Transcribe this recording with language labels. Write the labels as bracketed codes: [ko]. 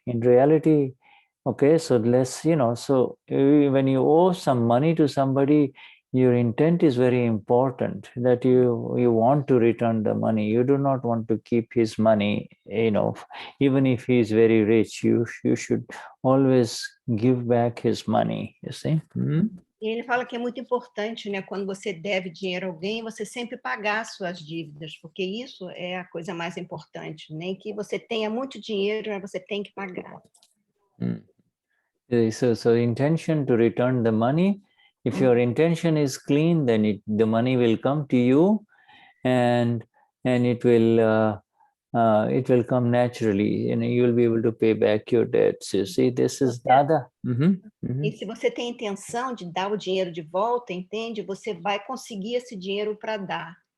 [en] In reality, okay, so so when you owe some money to somebody, your intent is very important, that you want to return the money. You do not want to keep his money, even if he is very rich, you should always give back his money, you see. [pt] E ele fala que é muito importante, né, quando você deve dinheiro a alguém, você sempre pagar suas dívidas, porque isso é a coisa mais importante. Nem que você tenha muito dinheiro, mas você tem que pagar. [en] So intention to return the money. If your intention is clean, then the money will come to you, and it will come naturally, and you will be able to pay back your debts. You see, this is Dada. [pt] E se você tem intenção de dar o dinheiro de volta, entende? Você vai conseguir esse dinheiro para dar.